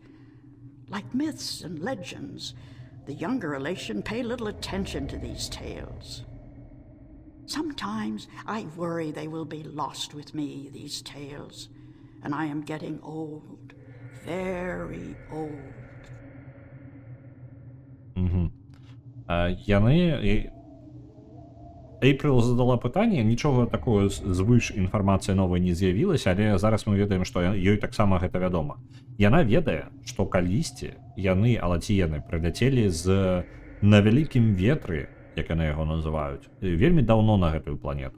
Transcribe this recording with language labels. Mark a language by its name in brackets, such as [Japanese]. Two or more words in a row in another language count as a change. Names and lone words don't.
[English] Like myths and legends, the younger elation pay little attention to these tales. Sometimes I worry they will be lost with me, these tales, and I am getting old, very old. [Belarusian] Яны Эйприл задала пытанне, нічога такого звыш інфармацыі новай не з'явілася, але зараз мы ведаем, што ёй таксама гэта вядома. Яна ведае, што калісьці яны, алаціены, прыляцелі на вялікім ветры, як яны яго называюць, вельмі даўно на гэтую планету.